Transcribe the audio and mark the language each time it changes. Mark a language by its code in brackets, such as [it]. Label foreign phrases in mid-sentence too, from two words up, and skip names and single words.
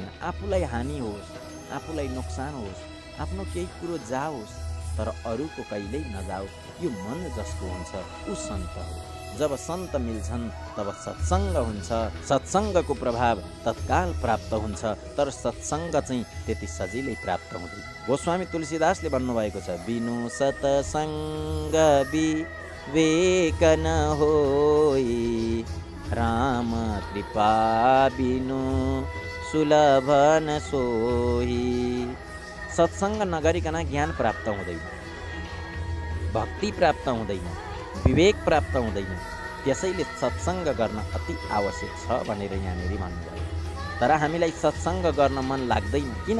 [ne] आफूलाई हानि होस्, आफूलाई नोक्सान होस्, आफ्नो केही कुरो जाओस्, तर अरूको कहिल्यै नजाओस्, यो मन जसको हुन्छ ऊ सन्त हो। जब सन्त मिल्छन् तब सत्सङ्ग हुन्छ। सत्सङ्गको प्रभाव तत्काल प्राप्त हुन्छ, तर सत्सङ्ग चाहिँ त्यति सजिलै प्राप्त हुँदैन। गोस्वामी तुलसीदासले भन्नुभएको छ, [awa] बिनु सत्सङ्ग विवेक न होई, राम कृपा बिनु सुलभ न सोही। [ne] सत्सङ्ग नगरिकन ज्ञान प्राप्त हुँदैन, भक्ति प्राप्त हुँदैन, विवेक प्राप्त हुँदैन। त्यसैले सत्सङ्ग गर्न अति आवश्यक छ भनेर यहाँनिर भन्नुभयो। तर हामीलाई सत्सङ्ग गर्न मन लाग्दैन, किन?